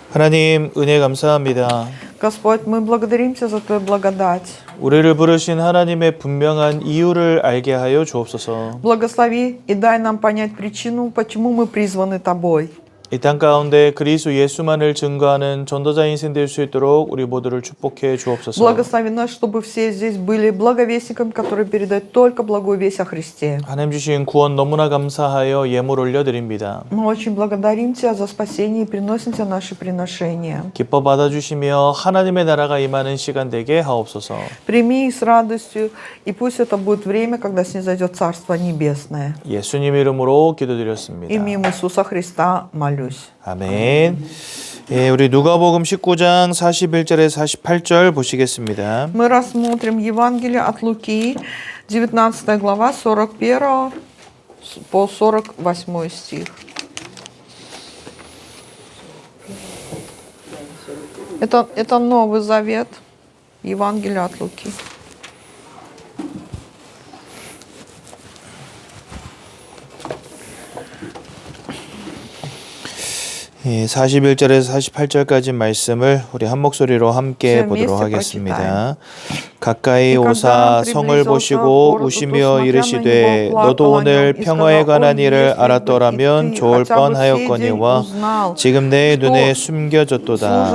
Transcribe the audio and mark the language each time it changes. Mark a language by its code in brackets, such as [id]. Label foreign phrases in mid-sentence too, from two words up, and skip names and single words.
[ko] 하나님 은혜 감사합니다. [ru] Господь, мы благодарим Тебя за Твою благодать. [ko] 우리를 부르신 하나님의 분명한 이유를 알게 하여 주옵소서. [ru] Благослови и дай нам понять причину, почему мы призваны Тобой. [ko] 이 땅 가운데 그리스도 예수만을 증거하는 전도자 인생 될 수 있도록 우리 모두를 축복해 주옵소서. [ru] Благослови нас, чтобы все здесь были благовестниками, которые передают только благую весть о Христе. [ko] 하나님 주신 구원 너무나 감사하여 예물 올려드립니다. [ru] Мы очень благодарим Тебя за спасение и приносим Тебе наши приношения. [ko] 기뻐 받아주시며 하나님의 나라가 им하는 시간 되게 하옵소서. [ru] Прими их с радостью, и пусть это будет время, когда снизойдет Царство Небесное. [ko] 예수님 이름으로 기도드렸습니다. [ru] Именем Иисуса Христа молюсь. [ko] 아멘. 예, 우리 누가복음 19장 41절에 48절 보시겠습니다. [ru] Мы рассмотрим Евангелие от Луки, 19 глава, 41 по 48 стих. Это Новый Завет, Евангелие от Луки. [ko] 예, 41절에서 48절까지 말씀을 우리 한 목소리로 함께 보도록 하겠습니다. 가까이 오사 성을 보시고 우시며 이르시되 너도 오늘 평화에 관한 일을 알았더라면 좋을 뻔하였거니와 지금 내 눈에 숨겨졌도다.